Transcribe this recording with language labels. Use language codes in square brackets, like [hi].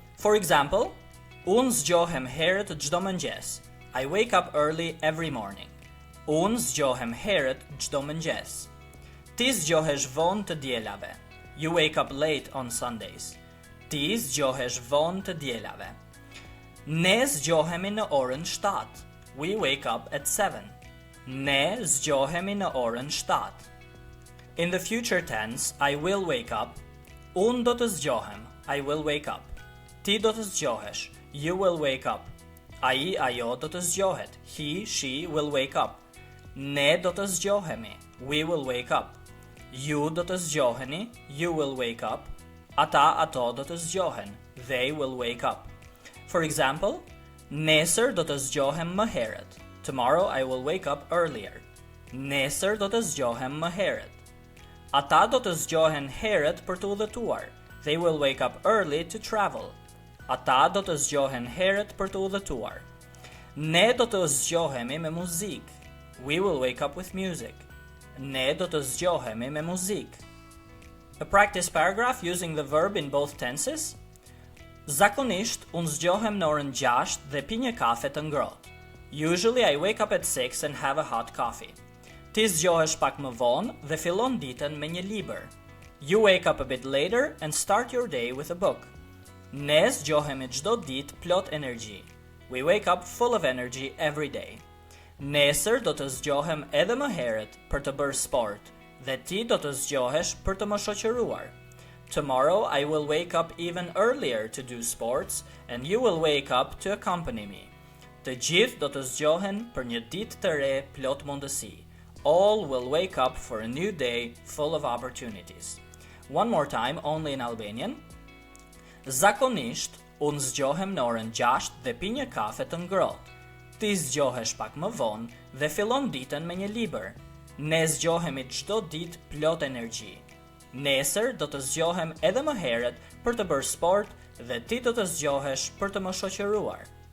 [en] For example, [sq] unë zgjohem herët çdo mëngjes. [en] I wake up early every morning. [sq] Unë zgjohem herët çdo mëngjes. Ti zgjohesh vonë të dielave. [en] You wake up late on Sundays. [sq] Ti zgjohesh vonë të dielave. Ne zgjohemi në orën 7. [en] We wake up at 7. [sq] Ne zgjohemi në orën 7. [en] In the future tense, I will wake up. [sq] Unë do të zgjohem. [en] I will wake up. [sq] Ti do të zgjohesh. [en] You will wake up. [sq] Ai ajo do të zgjohet. [en] He, she will wake up. [sq] Ne do të zgjohemi. [en] We will wake up. [sq] Ju do të zgjoheni. [en] You will wake up. [sq] Ata ato do të zgjohen. [en] They will wake up. For example, [sq] nesër do të zgjohem më herët. [en] Tomorrow I will wake up earlier. [sq] Nesër do të zgjohem më herët. Ata do të zgjohen herët për të udhëtuar. [en] They will wake up early to travel. [sq] Ata do të zgjohen herët për të udhëtuar. Ne do të zgjohemi me muzikë. [en] We will wake up with music. [sq] Ne do të zgjohemi me muzikë. [en] A practice paragraph using the verb in both tenses. [sq] Zakonisht, unë zgjohem në orën 6 dhe pi një kafe të ngrohtë. [en] Usually I wake up at 6 and have a hot coffee. [sq] Ti zgjohesh pak më vonë dhe fillon ditën me një libër. [en] You wake up a bit later and start your day with a book. [sq] Ne zgjohemi çdo ditë plot energji. [en] We wake up full of energy every day. [sq] Nesër do të zgjohem edhe më herët për të bërë sport dhe ti do të zgjohesh për të më shoqëruar. [en] Tomorrow I will wake up even earlier to do sports and you will wake up to accompany me. [sq] Të gjithë do të zgjohen për një ditë të re plot mundësi. [en] All will wake up for a new day full of opportunities. One more time, only in Albanian. [sq] Zakonisht, unë zgjohem në orën 6 dhe pi një kafe të ngrohtë. Ti zgjohesh pak më vonë dhe fillon ditën me një libër. Ne zgjohemi çdo ditë plot energji. Nesër do të zgjohem edhe më herët për të bërë sport dhe ti do të zgjohesh për të më shoqëruar.